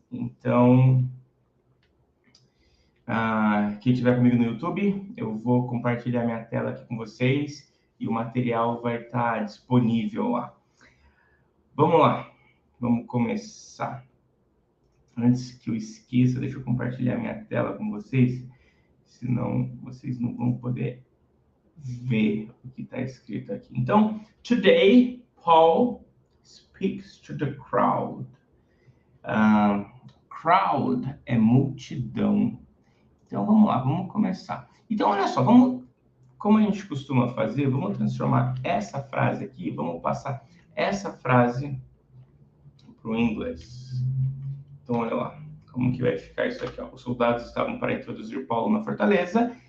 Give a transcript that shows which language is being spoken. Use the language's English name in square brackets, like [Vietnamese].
[Portuguese] Então, quem estiver comigo no YouTube, eu vou compartilhar minha tela aqui com vocês e o material vai estar disponível lá. Vamos lá, vamos começar. Antes que eu esqueça, deixa eu compartilhar minha tela com vocês, senão vocês não vão poder ver o que está escrito aqui. Então, [English] today, Paul speaks to the crowd. [Portuguese] Crowd é multidão. Então, vamos lá, vamos começar. Então, olha só, como a gente costuma fazer, vamos transformar essa frase aqui, vamos passar essa frase para o inglês. Então, olha lá, como que vai ficar isso aqui, ó. Os soldados estavam para introduzir Paulo na fortaleza.